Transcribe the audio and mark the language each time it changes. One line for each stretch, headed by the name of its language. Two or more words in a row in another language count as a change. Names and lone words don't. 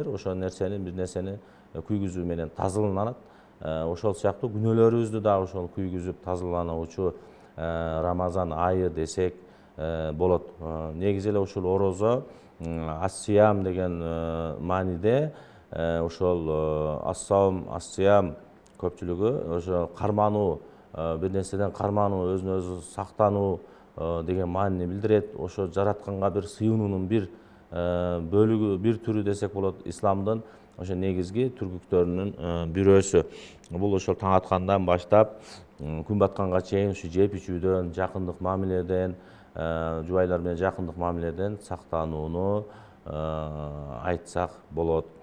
Kyrgyz: Ошо нерсени, бир нерсени күйгүзүү менен тазаланат. Ошол сыяктуу күнөөлөрүбүздү дагы ошол күйгүзүп тазалануучу Рамазан айы десек болот. Негизи эле ушул орозо ас-сиям деген мааниде, ошол ас-саум, ас-сиям көпчүлүгү ошо кармануу, бир нерседен кармануу, өзүн өзү сактануу деген маанини билдирет. Ошо жаратканга бир сыйынуунун бир бөлүгү, бир түрү десек болот. Исламдын ошо негизги түргүктөрүнүн бирөөсү. Бул ошол таң аткандан баштап күн батканга чейин ушу жеп ичүүдөн, жакындык мамиледен, жубайлар менен жакындык мамиледен сактанууну айтсак болот.